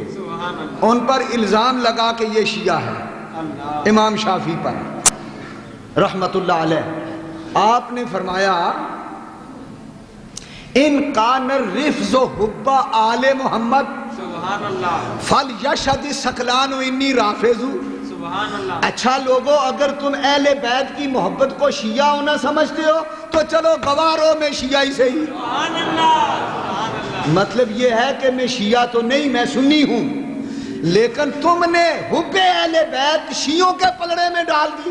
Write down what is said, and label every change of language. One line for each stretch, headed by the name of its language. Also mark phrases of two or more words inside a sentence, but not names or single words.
Arabic: سبحان اللہ،
Urdu: ان پر الزام لگا کہ یہ شیعہ ہے، اللہ، امام شافعی پر رحمت اللہ علیہ۔ آپ نے فرمایا،
Arabic: ان کان الرفض حب آل محمد سبحان اللہ، فلیشہد ثقلان انی رافض۔ سبحان اللہ۔
Urdu: اچھا لوگوں، اگر تم اہل بیت کی محبت کو شیعہ ہونا سمجھتے ہو تو چلو گوارو میں شیعہ سے ہی۔
Arabic: سبحان اللہ، سبحان اللہ۔
Urdu: مطلب یہ ہے کہ میں شیعہ تو نہیں، میں سنی ہوں، لیکن تم نے حب اہل بیت شیعوں کے پلڑے میں ڈال دی،